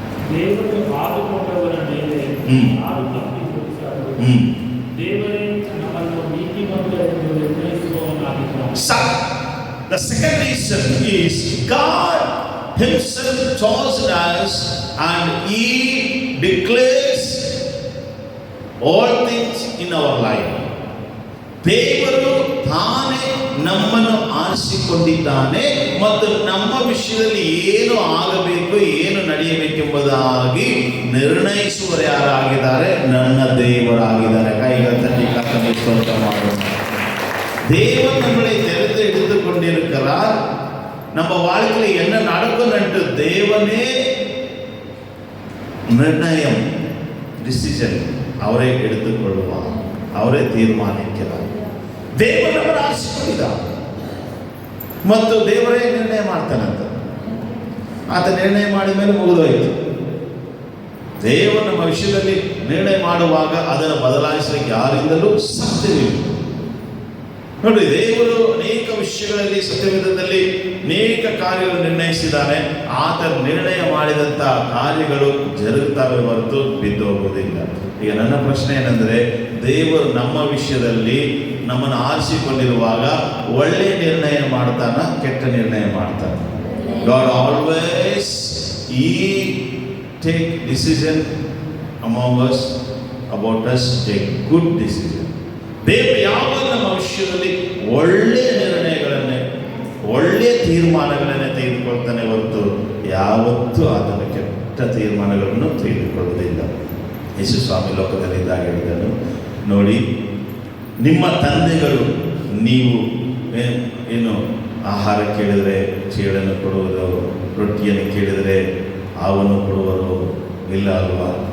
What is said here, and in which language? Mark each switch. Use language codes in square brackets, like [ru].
[kn] ದೇವರು ಆದುಕೊಂಡವರ ಮೇಲೆ ಯಾರು ತಪ್ಪಿಸಿಕೊಳ್ಳುತ್ತಾರೆ? ದೇವರೇ ನಮ್ಮನ್ನು ನೀತಿವಂತರೆಂದು ನಿರ್ಣಯಿಸುವವನಾಗಿದ್ದಾನೆ. [en] The second reason is God Himself chosen us and He declares all things in our life. [kn] ದೇವರು ತಾನೇ ನಮ್ಮನ್ನು ಆರಿಸಿಕೊಂಡಿದ್ದಾನೆ ಮತ್ತು ನಮ್ಮ ವಿಷಯದಲ್ಲಿ ಏನು ಆಗಬೇಕು, ಏನು ನಡೆಯಬೇಕೆಂಬುದಾಗಿ ನಿರ್ಣಯಿಸುವರು ಯಾರಾಗಿದ್ದಾರೆ? ನನ್ನ ದೇವರಾಗಿದ್ದಾರೆ. ಕೈಗಳ ತಟ್ಟಿ ಕರ್ತನಿಗೆ ಸ್ತೋತ್ರ ಮಾಡೋಣ. [ta] தேவன் நம்மளை தெரிந்து எடுத்துக் கொண்டிருக்கிறார். நம்ம வாழ்க்கையில் என்ன நடக்கும்னு தேவனே நிர்ணயம், டிசிஷன் அவரே எடுத்துக்கொள்வார், [kn] ಅವರೇ ತೀರ್ಮಾನಿಕ್கிறார். ದೇವರು ನಮ್ಮನ್ನು ಆರಿಸಿಕೊಂಡಿದ್ದಾನೆ ಮತ್ತು ದೇವರೇ ನಿರ್ಣಯ ಮಾಡ್ತಾನಂತ. ಆತ ನಿರ್ಣಯ ಮಾಡಿದ ಮೇಲೆ ಮುಗಿದೋಯ್ತು. ದೇವರು ನಮ್ಮ ವಿಷಯದಲ್ಲಿ ನಿರ್ಣಯ ಮಾಡುವಾಗ ಅದನ್ನು ಬದಲಾಯಿಸಲಿಕ್ಕೆ ಯಾರಿಂದಲೂ ಸಾಧ್ಯವಿಲ್ಲ. ನೋಡಿ, ದೇವರು ಅನೇಕ ವಿಷಯಗಳಲ್ಲಿ ಸತ್ಯವೇದದಲ್ಲಿ ಅನೇಕ ಕಾರ್ಯಗಳು ನಿರ್ಣಯಿಸಿದ್ದಾನೆ. ಆತ ನಿರ್ಣಯ ಮಾಡಿದಂಥ ಕಾರ್ಯಗಳು ಜರುಗುತ್ತವೆ ಹೊರತು ಬಿದ್ದೋಗುವುದಿಲ್ಲ. ಈಗ ನನ್ನ ಪ್ರಶ್ನೆ ಏನಂದರೆ, ದೇವರು ನಮ್ಮ ವಿಷಯದಲ್ಲಿ ನಮ್ಮನ್ನು ಆರಿಸಿಕೊಂಡಿರುವಾಗ ಒಳ್ಳೆಯ ನಿರ್ಣಯ ಮಾಡ್ತಾನ, ಕೆಟ್ಟ ನಿರ್ಣಯ ಮಾಡ್ತಾನ? [en] God always He take decision among us, about us, take good decision. [kn] ದೇವರು ಯಾವಾಗ ನಮ್ಮ ವಿಷಯದಲ್ಲಿ ಒಳ್ಳೆಯ ನಿರ್ಣಯಗಳನ್ನೇ, ಒಳ್ಳೆಯ ತೀರ್ಮಾನಗಳನ್ನೇ ತೆಗೆದುಕೊಳ್ತಾನೆ ಹೊರತು ಯಾವತ್ತೂ ಆತನ ಕೆಟ್ಟ ತೀರ್ಮಾನಗಳನ್ನು ತೆಗೆದುಕೊಳ್ಳುವುದಿಲ್ಲ. ಯೇಸು ಸ್ವಾಮಿ ಲೋಕದಲ್ಲಿದ್ದಾಗ ಹೇಳಿದನು, ನೋಡಿ, ನಿಮ್ಮ ತಂದೆಗಳು ನೀವು ಏನು ಆಹಾರ ಕೇಳಿದರೆ ಚೇಳನ್ನು ಕೊಡುವುದು, ರೊಟ್ಟಿಯನ್ನು ಕೇಳಿದರೆ ಹಾವನ್ನು ಕೊಡುವರು, ಇಲ್ಲ ಅಲ್ವಾ?